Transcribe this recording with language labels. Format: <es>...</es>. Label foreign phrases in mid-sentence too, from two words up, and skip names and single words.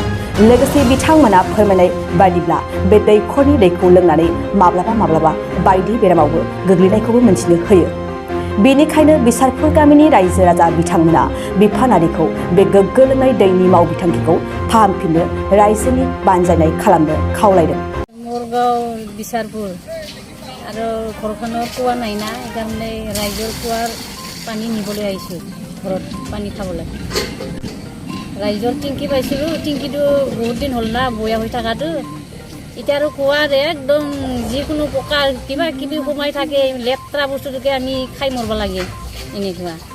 <brx>लोगोसे बिथांमोना फोरमायनाय बायदिब्ला बे दैखरनि दैखौ लोंनानै माब्लाबा बायदि बेरामावबो गोग्लैनायखौबो मोनथिनो होयो। बेनिखायनो बिसारपुर गामिनि रायजो राजा बिथांमोना बिफानारिखौ बे गोग्गो लोंनाय दैनि मावबिथांखिखौ फाहामफिननो रायजोनि बानजायनाय खालामनो खावलायदों।</brx> <as>मोरगाव बिसारपुर आरो घरखনৰ कुवा নাই না সেইকাৰণে ৰাইজৰ কুৱাৰ পানী নিবলৈ আহিছোঁ ঘৰত পানী খাবলৈ। ৰাইজৰ টিংকি পাইছিলোঁ, টিংকিটো বহুত দিন হ'ল না বয়া হৈ থকাটো। এতিয়া আৰু কুৱাৰ একদম যিকোনো প্ৰকাৰ কিবা কিবি সোমাই থাকে, লেতেৰা বস্তুটোকে আমি খাই মৰব লাগে এনেকুৱা।</as>